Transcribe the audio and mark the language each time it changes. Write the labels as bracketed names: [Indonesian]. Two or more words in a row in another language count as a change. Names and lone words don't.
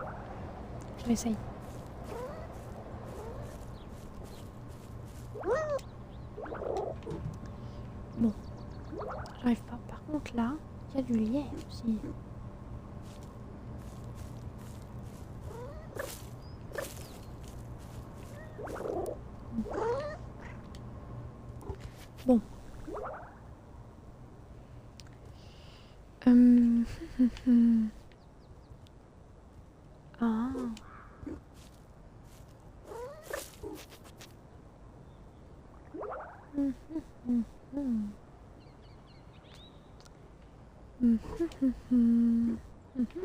[French] Je réessaye. Bon, j'arrive pas. Par contre là, il y a du lierre aussi. Bon. Hum, Ah. Hum, hum, hum. Hum, hum, hum, hum.